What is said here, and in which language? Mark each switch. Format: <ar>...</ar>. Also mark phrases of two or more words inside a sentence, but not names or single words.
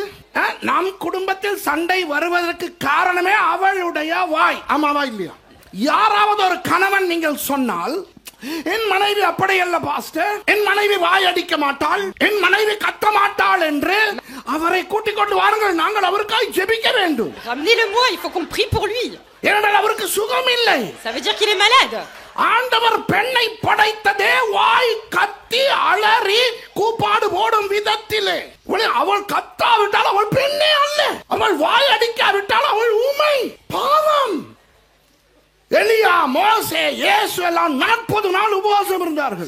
<ta>நம் குடும்பத்தில் சண்டை வருவதற்கு காரணமே அவளுடைய வாய். ஆமாவா இல்லையா? யாராவது ஒரு கணவன் நீங்கள் சொன்னால் என் மனைவி அப்படி அல்ல பாஸ்டர், என் மனைவி வாயடிக்க மாட்டாள், என் மனைவி கத்த மாட்டாள் என்று அவரை கூட்டிக் கொண்டு வாருங்கள், நாங்கள் அவருக்காக ஜெபிக்க வேண்டும்.</ta> <fr>Ramenez-le-moi, il faut qu'on prie pour lui.</fr> <ta>ஏனென்றால் அவருக்கு சுகம் இல்லை.</ta> <fr>Ça veut dire qu'il est malade.</fr> <ta>ஆண்டவர் பெண்ணை படைத்ததே வாய் கத்தி அலறி கூப்பாடு போடும் விதத்திலே. அவள் கத்தாவிட்டால் அவள் பெண்ணே அல்ல, அவள் வாய் அடிக்காவிட்டால் அவள் ஊமை. பாவம். எலியா, மோசே, இயேசு எல்லாம் 40 நாள் உபவாசம் இருந்தார்கள்.</ta>